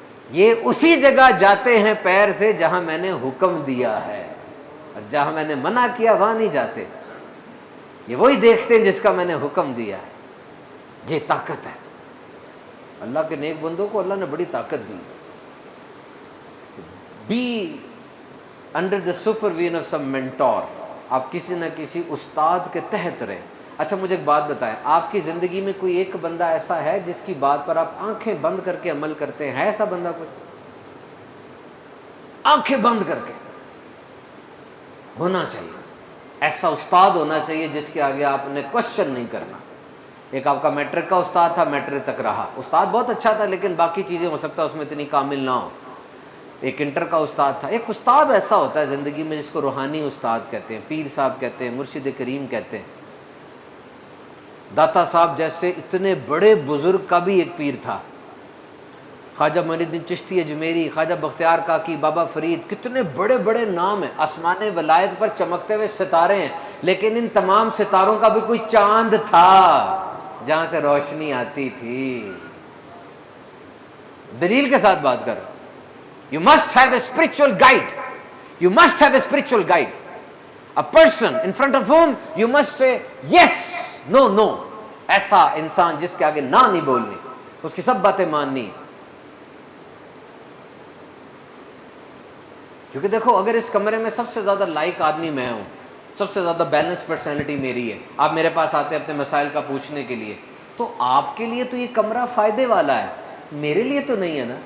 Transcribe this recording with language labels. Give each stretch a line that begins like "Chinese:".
Urdu: یہ اسی جگہ جاتے ہیں پیر سے جہاں میں نے حکم دیا ہے، اور جہاں میں نے منع کیا وہاں نہیں جاتے. یہ وہی دیکھتے ہیں جس کا میں نے حکم دیا ہے. یہ طاقت ہے. اللہ کے نیک بندوں کو اللہ نے بڑی طاقت دی.
English: Be under the supervision of some mentor.
Urdu: آپ کسی نہ کسی استاد کے تحت رہیں. اچھا مجھے ایک بات بتائیں, آپ کی زندگی میں کوئی ایک بندہ ایسا ہے جس کی بات پر آپ آنکھیں بند کر کے عمل کرتے ہیں؟ ہے ایسا بندہ کوئی؟ آنکھیں بند کر کے ہونا چاہیے. ایسا استاد ہونا چاہیے جس کے آگے آپ نے کوشچن نہیں کرنا. ایک آپ کا میٹرک کا استاد تھا, میٹرک تک رہا, استاد بہت اچھا تھا لیکن باقی چیزیں ہو سکتا ہے اس میں اتنی کامل نہ ہو. ایک انٹر کا استاد تھا. ایک استاد ایسا ہوتا ہے زندگی میں جس کو روحانی استاد کہتے ہیں, پیر صاحب کہتے ہیں, مرشد کریم کہتے ہیں. داتا صاحب جیسے اتنے بڑے بزرگ کا بھی ایک پیر تھا. خواجہ معین الدین چشتی اجمیری, خواجہ بختیار کاکی, بابا فرید, کتنے بڑے بڑے نام ہیں. آسمان ولایت پر چمکتے ہوئے ستارے ہیں, لیکن ان تمام ستاروں کا بھی کوئی چاند تھا جہاں سے روشنی آتی تھی. دلیل کے ساتھ بات کر.
English: You must have a spiritual guide. You must have a spiritual guide. A person in front of whom you must say yes, no, no.
Urdu: ایسا انسان جس کے آگے نہ نہیں بولنی, اس کی سب باتیں ماننی. کیونکہ دیکھو, اگر اس کمرے میں سب سے زیادہ لائق آدمی میں ہوں, سب سے زیادہ بیلنس پرسنالٹی میری ہے, آپ میرے پاس آتے ہیں اپنے مسائل کا پوچھنے کے لیے, تو آپ کے لیے تو یہ کمرہ فائدے والا ہے, میرے لیے تو نہیں ہے نا.